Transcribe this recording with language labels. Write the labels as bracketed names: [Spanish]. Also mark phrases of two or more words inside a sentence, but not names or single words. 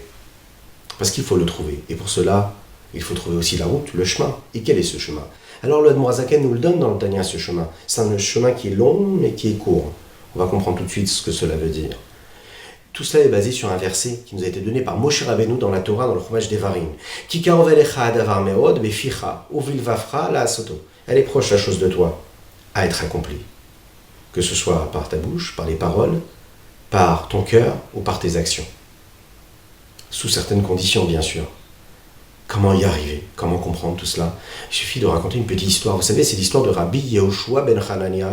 [French] Parce qu'il faut le trouver. Et pour cela, il faut trouver aussi la route, le chemin. Et quel est ce chemin? Alors le Admour HaZaken nous le donne dans le Tanya, ce chemin. C'est un chemin qui est long, mais qui est court. On va comprendre tout de suite ce que cela veut dire. Tout cela est basé sur un verset qui nous a été donné par Moshe Rabbeinu dans la Torah, dans le Chumash Devarim. [Hebrew] כי קרוב אליך הדבר מאד בפיך ובלבבך לעשתו. [French] Elle est proche, la chose de toi, à être accomplie. Que ce soit par ta bouche, par les paroles, par ton cœur ou par tes actions. Sous certaines conditions, bien sûr. Comment y arriver? Comment comprendre tout cela? Il suffit de raconter une petite histoire. Vous savez, c'est l'histoire de Rabbi Yehoshua ben Hanania.